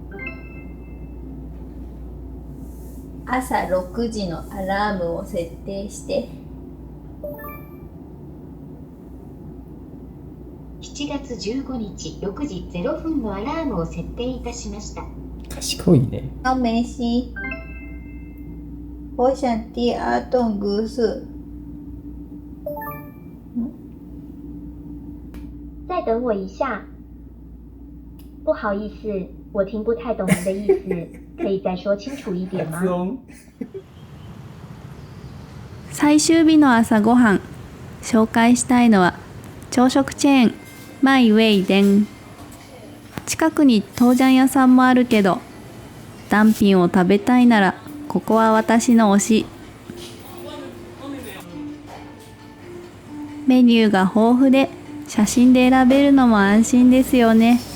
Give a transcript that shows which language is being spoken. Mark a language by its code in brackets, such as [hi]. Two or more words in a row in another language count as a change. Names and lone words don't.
[ja] 朝6時のアラームを設定して。 7月15日6時0分のアラームを設定いたしました。賢いね。 [zh] 好没事。我想第二栋故事。再等我一下。不好意思，我听不太懂您的意思，可以再说清楚一点吗？ [ja] 最終日の朝ごはん。紹介したいのは朝食チェーンマイウェイデン。近くに豆醤屋さんもあるけど、ダンピンを食べたいならここは私の推し。メニューが豊富で写真で選べるのも安心ですよね。